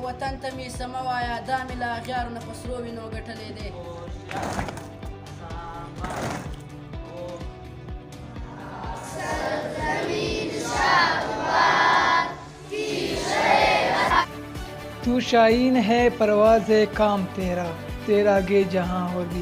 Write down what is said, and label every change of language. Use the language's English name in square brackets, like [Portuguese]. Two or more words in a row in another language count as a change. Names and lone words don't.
[Pashto] ځان ته مې سمه وایه دا مې له اغیارو نه په سرو وینو ګټلی دی. [Urdu] تو شاہین ہے پرواز کام تیرا تیرا آگے جہاں ہوگی.